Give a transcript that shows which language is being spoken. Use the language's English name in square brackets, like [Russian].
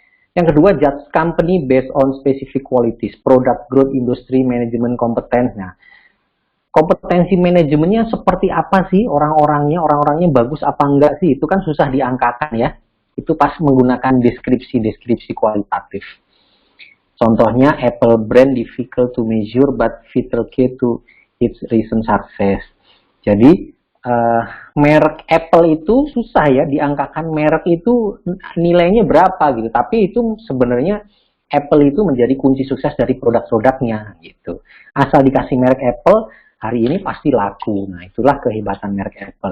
[Indonesian] Yang kedua, [English] judge company based on specific qualities, product growth, industry, management competence. [Indonesian] Nah, kompetensi manajemennya seperti apa sih orang-orangnya bagus apa enggak sih? Itu kan susah diangkakan ya. Itu pas menggunakan deskripsi kualitatif. [English] Contohnya, Apple brand difficult to measure but vital key to its recent success. [Indonesian] Jadi, merek Apple itu susah ya diangkakan, merek itu nilainya berapa gitu. Tapi itu sebenarnya Apple itu menjadi kunci sukses dari produk-produknya gitu. Asal dikasih merek Apple, hari ini pasti laku. Nah, itulah kehebatan merek Apple.